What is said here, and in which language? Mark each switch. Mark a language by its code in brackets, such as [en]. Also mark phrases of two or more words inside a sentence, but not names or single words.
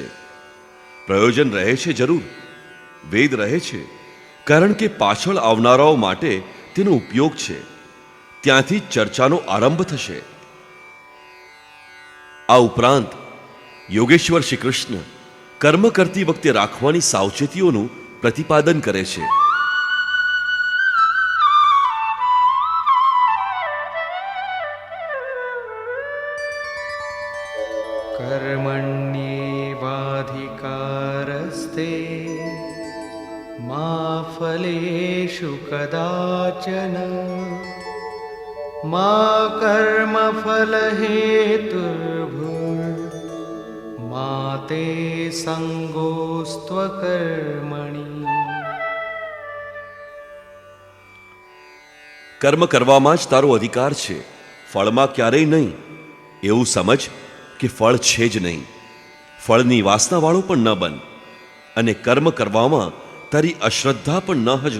[gu] પ્રયોજન રહે છે જરૂર, વેદ રહે છે, કારણ કે પાછળ આવનારાઓ માટે તેનો ઉપયોગ છે, ત્યાંથી જ ચર્ચાનો આરંભ થશે. આ ઉપરાંત યોગેશ્વર શ્રી કૃષ્ણ કર્મ કરતી વખતે રાખવાની સાવચેતીઓનું પ્રતિપાદન કરે છે. [sa] कर्मण्येवाधिकारस्ते मा फलेषु कदाचन मा कर्मफलहेतुर्भुर् मा ते संगोस्त्वकर्मणि. [gu] કર્મ કરવામાં જ તારો અધિકાર છે, ફળમાં ક્યારેય નહીં. એવું સમજ કે ફળ છે જ નહીં. ફળની વાસનાવાળો પણ ન બન, અને કર્મ કરવામાં તારી અશ્રદ્ધા પણ ન હજો.